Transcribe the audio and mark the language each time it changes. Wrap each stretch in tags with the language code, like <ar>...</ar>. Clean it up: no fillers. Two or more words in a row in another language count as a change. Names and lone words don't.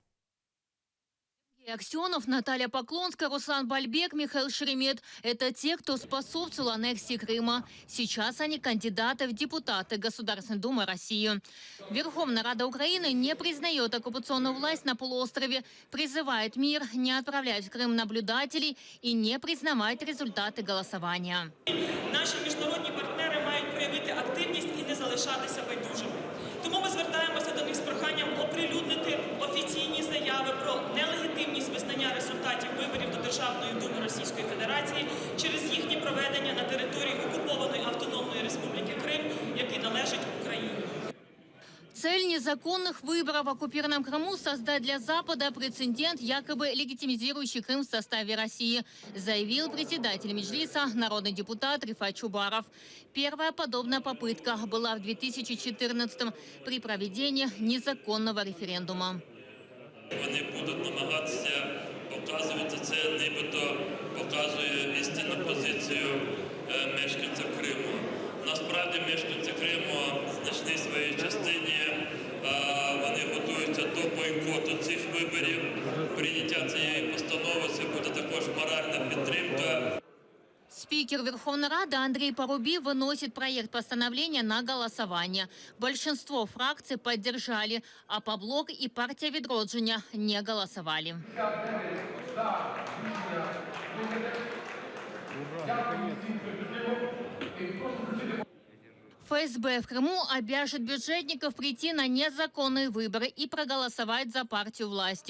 <ru>Аксенов, Наталья Поклонская, Руслан Бальбек, Михаил Шеремет – это те, кто способствовал аннексии Крыма. Сейчас они кандидаты в депутаты Государственной Думы России. Верховная Рада Украины не признает оккупационную власть на полуострове, призывает МИР не отправлять в Крым наблюдателей и не признавать результаты голосования.</ru> <uk>Наші міжнародні партнери мають проявити активність і не залишатися байдужими. Тому ми звертаємося до них з проханням оприлюднити офіційні заяви про нелегітимність визнання результатів виборів до Державної Думи Російської Федерації через їхнє проведення на території окупованої Автономної Республіки Крим, який належить Україні.</uk> <ru>Цель незаконных выборов в оккупированном Крыму – создать для Запада прецедент, якобы легитимизирующий Крым в составе России, заявил председатель Меджлиса, народный депутат Рифат Чубаров. Первая подобная попытка была в 2014-м при проведении незаконного референдума.</ru> <uk>Вони будуть намагатися показувати це, нібито показує істинну позицію мешканців Криму. Насправді мешканці Криму в значній своїй частині вони готуються до бойкоту цих виборів. Прийняття цієї постанови – це буде також моральна підтримка.</uk> <ru>Спикер Верховной Рады Андрей Парубий выносит проект постановления на голосование. Большинство фракций поддержали, а ОПО-блок и партия «Відродження» не голосовали. ФСБ в Крыму обяжет бюджетников прийти на незаконные выборы и проголосовать за партию власти.</ru>